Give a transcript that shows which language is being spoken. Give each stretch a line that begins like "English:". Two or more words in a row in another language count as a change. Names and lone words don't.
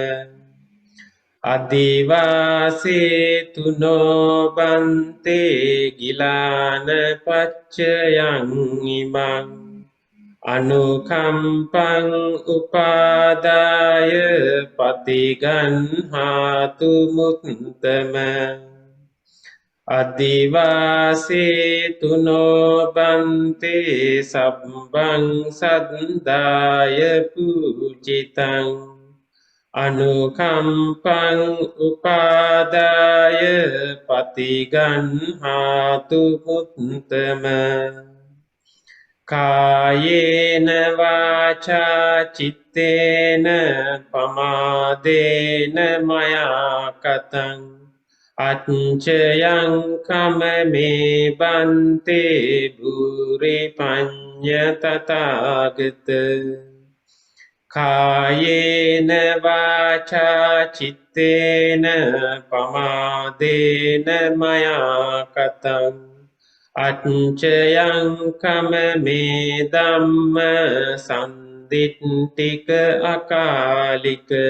Pali: අදිවාසේතු නොබන්තේ ගිලාන පච්චයං ඉමං අනුකම්පං උපාදාය පතිගන්හාතු මුත්තම අදිවාසේතු නොබන්තේ සබ්බං සද්දාය පූජිතං අනුකම්පං උපාදාය පතිගන්හාතු මුත්තම කායේන වාචා චිත්තේන පමාදේන මයා කතං අච්චයං කමමේ බන්තේ බුරි පඤ්ඤ තථාගත කායේන වාචා චිත්තේන පමාදේන මයා කතං අච්චයං කමමේ ධම්ම සම්දිට්ඨික අකාලික